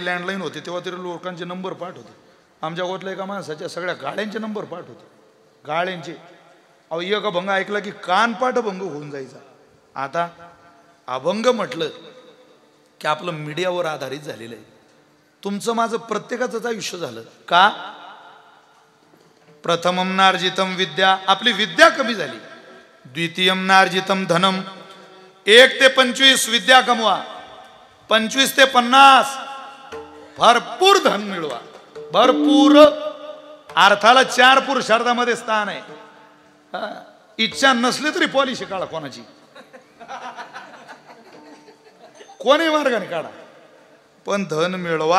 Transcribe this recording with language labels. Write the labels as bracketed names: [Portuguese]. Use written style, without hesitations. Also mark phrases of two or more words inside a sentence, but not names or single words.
[Marathi] लँडलाईन होते तेव्हा तरी लोकांचे नंबर पाठ होते. आमच्या गोतल्या एका माणसाच्या सगळ्या गाड्यांचे नंबर पाठ होते, गाड्यांचे. अहो एक अभंग ऐकला की कानपाठ भंग होऊन जायचा. आता अभंग म्हटलं की आपलं मीडियावर आधारित झालेलं आहे. तुमचं माझं प्रत्येकाचंच आयुष्य झालं का? [Sanskrit] प्रथमं नार्जितं विद्या, [Marathi] आपली विद्या कमी झाली. [Sanskrit] द्वितीयं नार्जितं धनम, [Marathi] 1 ते 25 विद्या कमवा, 25 ते 50 भरपूर धन मिळवा. भरपूर अर्थाला 4 पुरुषार्थामध्ये स्थान आहे. इच्छा नसली तरी पॉलिसी काढा कोणाची, कोणी मार्गाने काढा, पण धन मिळवा.